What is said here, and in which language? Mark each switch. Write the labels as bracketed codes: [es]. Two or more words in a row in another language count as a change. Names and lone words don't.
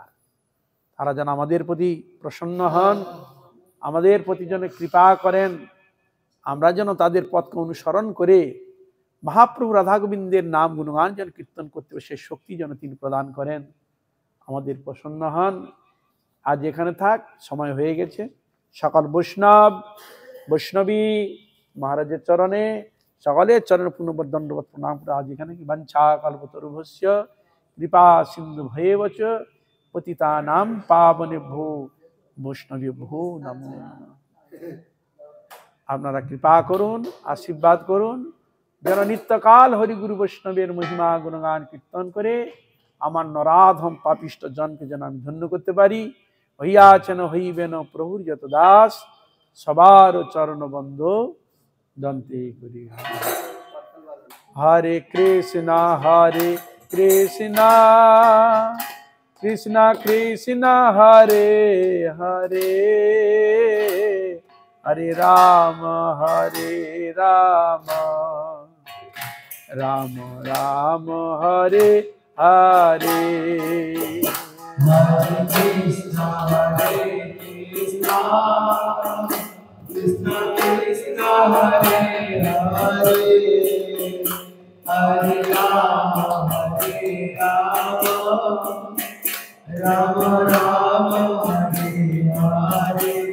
[bn] তারা যেন আমাদের প্রতি প্রসন্ন হন, আমাদের প্রতি যেন কৃপা করেন, আমরা যেন তাদের পথকে অনুসরণ করে মহাপ্রভু রাধা গোবিন্দের নাম গুণগান যেন কীর্তন করতে হবে, সেই শক্তি যেন তিনি প্রদান করেন, আমাদের প্রসন্ন হন। আজ এখানে থাক, সময় হয়ে গেছে। সকল বৈষ্ণবী মহারাজের চরণে, সকলের চরণে পুনর্বার দণ্ডবত প্রণাম করে আজ এখানে [sa] বাঞ্ছা কল্পতরুভ্যস্য কৃপা সিন্ধু ভয়েবচ পতিতানাং পাবনেভ্যো বৈষ্ণবেভ্যো নমো নমঃ। [bn] আপনারা কৃপা করুন, আশীর্বাদ করুন, যেন নিত্যকাল হরিগুরু বৈষ্ণবের মহিমা গুণগান কীর্তন করে আমার নরাধম পাপিষ্ট জনকে যেন আমি ধন্য করতে পারি। হইয়াছেন হইবেন প্রভুর যত দাস, সবার চরণ বন্ধ দন্তে করি। [sa] হরে কৃষ্ণ কৃষ্ণ কৃষ্ণ হরে হরে, হরে রাম রাম রাম হরে হরে। Hare Krishna Krishna Krishna Hare Hare, Hare Rama Rama Rama Hare Hare।